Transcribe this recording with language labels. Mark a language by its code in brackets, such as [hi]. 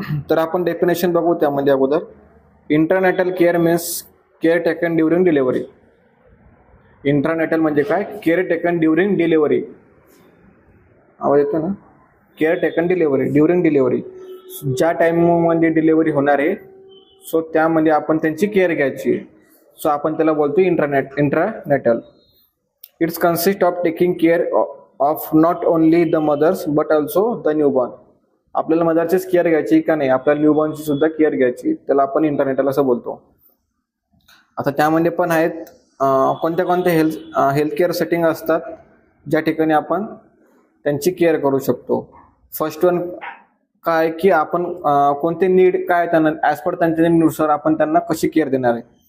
[mr] तर आपण डेफिनेशन बघू त्यामध्ये अगोदर. [en] Intranatal care means care taken during delivery. [mr] Intranatal म्हणजे काय? [en] Care taken during delivery. [mr] आवाज येतो ना? Care taken delivery, during delivery, ज्या टाइममध्ये डिलिव्हरी होणार आहे सो त्यामध्ये आपण त्यांची केअर घ्यायची. सो आपण त्याला बोलतो intranatal. [en] It's consist of taking care of not only the mothers but also the newborn. [mr] आपल्याला मदरचीच केअर घ्यायची का नाही, आपल्याला न्यूबॉर्नची सुद्धा केअर घ्यायची, त्याला आपण इंटरनेटल असं बोलतो. आता त्यामध्ये पण आहेत कोणत्या कोणत्या हेल्थ केअर सेटिंग असतात ज्या ठिकाणी आपण त्यांची केअर करू शकतो. फर्स्ट वन काय की आपण कोणते नीड काय त्यांना ॲज पर त्यांच्या नीडनुसार आपण त्यांना कशी केअर देणार आहे.